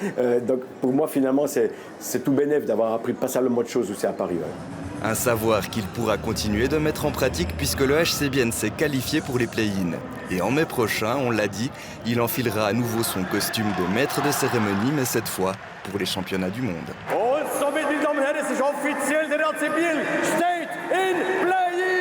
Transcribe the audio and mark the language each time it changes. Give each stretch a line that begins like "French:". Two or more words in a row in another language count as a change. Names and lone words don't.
French: Donc pour moi, finalement, c'est tout bénef d'avoir appris passablement de choses aussi à Paris. Ouais. Un savoir qu'il pourra continuer de mettre en pratique puisque le HC Bienne s'est qualifié pour les play-in. Et en mai prochain, on l'a dit, il enfilera à nouveau son costume de maître de cérémonie, mais cette fois pour les championnats du monde.
German: Und somit, meine Damen und Herren, es ist offiziell, der HC Biel steht in Play.